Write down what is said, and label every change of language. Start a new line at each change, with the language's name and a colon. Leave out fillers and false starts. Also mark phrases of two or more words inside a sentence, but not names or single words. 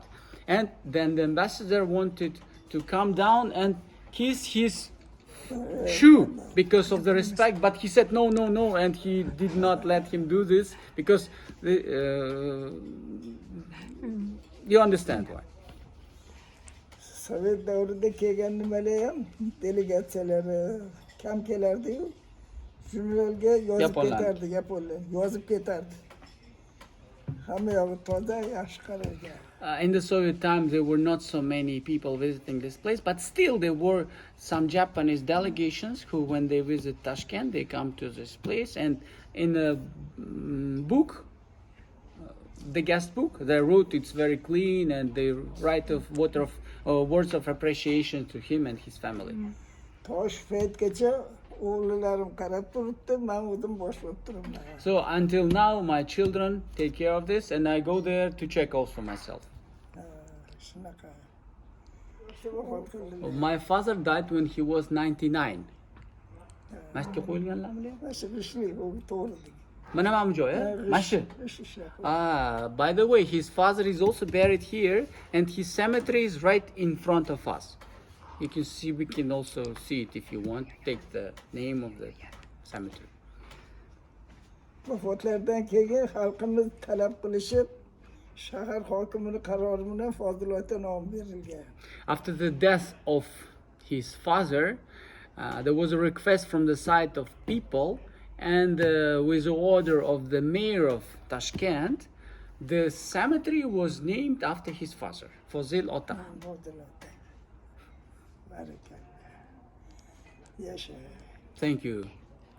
English: And then the ambassador wanted to come down and kiss his shoe because of the respect, but he said no, and he did not let him do this because you understand why.
Uzbek: Sovet davrida kelganimda ham delegatsiyalar kam kelardi-yu, jurnalga yozib ketardi, yaponlar yozib ketardi. Hamma yog'i toza, yaxshi qaralgan.
English: In the Soviet times, there were not so many people visiting this place, but still there were some Japanese delegations who, when they visit Tashkent, they come to this place, and in a book, the guest book, they wrote it's very clean, and they write words of appreciation to him and his family.
Uzbek: Toshkentgacha o'g'lilarim qarab turibdi, men o'zim boshlab turibman.
English: So until now, my children take care of this, and I go there to check also myself.
Uzbek: Shunaqa.
English: My father died when he was 99.
Uzbek: Mashga qo'yilganlarmi? Mana mana bu joy, Mashi.
English: By the way, his father is also buried here, and his cemetery is right in front of us. You can see, we can also see it if you want. Take the name of the cemetery.
Uzbek: Vafotlardan keyin xalqimiz talab qilishib, shahar hokimining qarori bilan Fozil-Ota nomi berilgan.
English: After the death of his father, there was a request from the side of people, and with the order of the mayor of Tashkent, the cemetery was named after his father, Fozil-Ota.
Uzbek: Fozil-Ota. Barakalla. Yasha.
English: Thank you.